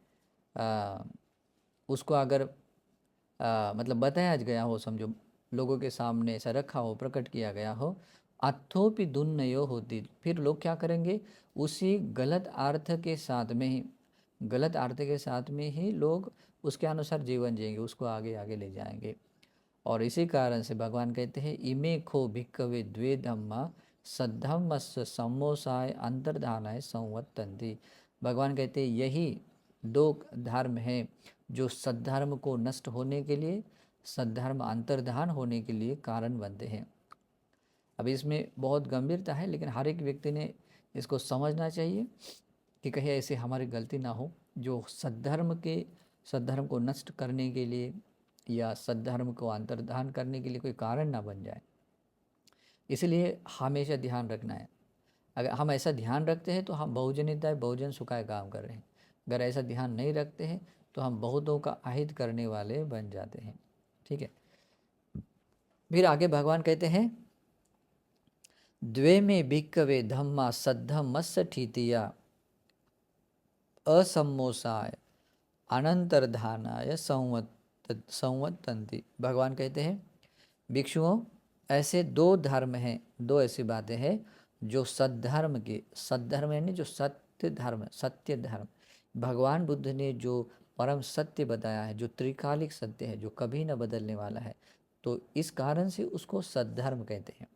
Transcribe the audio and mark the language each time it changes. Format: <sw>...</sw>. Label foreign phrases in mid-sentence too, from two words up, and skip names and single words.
<hi>उसको अगर मतलब बताया गया हो, समझो लोगों के सामने ऐसा रखा हो, प्रकट किया गया हो,</hi> <pi>अथोपि दुन्नयो होती,</pi> <hi>फिर लोग क्या करेंगे, उसी गलत अर्थ के साथ में ही, गलत अर्थ के साथ में ही लोग उसके अनुसार जीवन जिएंगे, उसको आगे आगे ले जाएंगे। और इसी कारण से भगवान कहते हैं</hi> <pi>इमे खो भिक्कवे द्वे धम्मा सद्धम्मस्य सम्मोसाय अंतर्धानाय संवत्तन्ति।</pi> <hi>भगवान कहते हैं यही दो धर्म हैं जो सद्धर्म को नष्ट होने के लिए, सद्धर्म अंतर्धान होने के लिए कारण बनते हैं। अब इसमें बहुत गंभीरता है, लेकिन हर एक व्यक्ति ने इसको समझना चाहिए कि कहीं ऐसे हमारी गलती ना हो जो सद्धर्म को नष्ट करने के लिए या सद्धर्म को अंतर्धान करने के लिए कोई कारण ना बन जाए। इसलिए हमेशा ध्यान रखना है। अगर हम ऐसा ध्यान रखते हैं तो हम</hi> <pi>बहुजन हिताय बहुजन सुखाय</pi> <hi>काम कर रहे हैं। अगर ऐसा ध्यान नहीं रखते हैं तो हम बहुतों का अहित करने वाले बन जाते हैं। ठीक है, फिर आगे भगवान कहते हैं</hi> <pi>द्वे में भिक्कवे धम्मा सद्धम्मस्य ठीतिया असम्मोसाय अनंतरधानाय संवत्तन्ति।</pi> <hi>भगवान कहते हैं भिक्षुओं, ऐसे दो धर्म हैं, दो ऐसी बातें हैं जो सद्धर्म के, सद्धर्म यानी जो सत्य धर्म, सत्य धर्म, भगवान बुद्ध ने जो परम सत्य बताया है, जो त्रिकालिक सत्य है, जो कभी न बदलने वाला है, तो इस कारण से उसको सद्धर्म कहते हैं।</hi>